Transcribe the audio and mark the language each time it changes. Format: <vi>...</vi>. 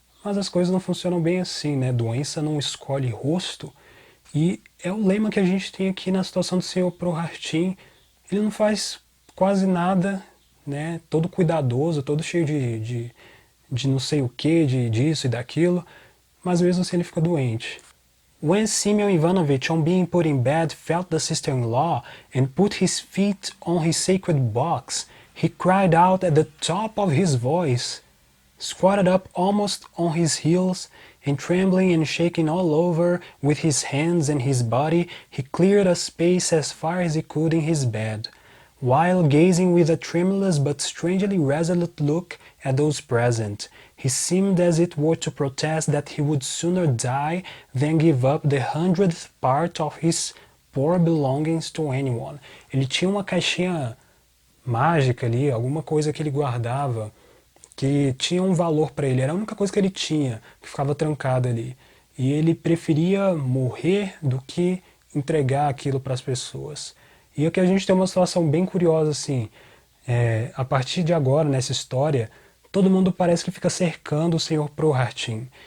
<pt>Mas as coisas não funcionam bem assim, né? Doença não escolhe rosto. E é o lema que a gente tem aqui na situação do Sr. Prokhartchin. Ele não faz quase nada né, todo cuidadoso, todo cheio de não sei o que, disso e daquilo, mas mesmo assim ele fica doente.</pt> <en>When Simeon Ivanovich, on being put in bed, felt the sister-in-law and put his feet on his sacred box, he cried out at the top of his voice, squatted up almost on his heels, and trembling and shaking all over with his hands and his body, he cleared a space as far as he could in his bed, while gazing with a tremulous but strangely resolute look at those present. He seemed as it were to protest that he would sooner die than give up the 100th part of his poor belongings to anyone.</en> <pt>Ele tinha uma caixinha mágica ali, alguma coisa que ele guardava, que tinha um valor para ele, era a única coisa que ele tinha, que ficava trancada ali. E ele preferia morrer do que entregar aquilo para as pessoas. E aqui a gente tem uma situação bem curiosa assim, a partir de agora, nessa história, todo mundo parece que fica cercando o Sr. Prokhartchin.</pt>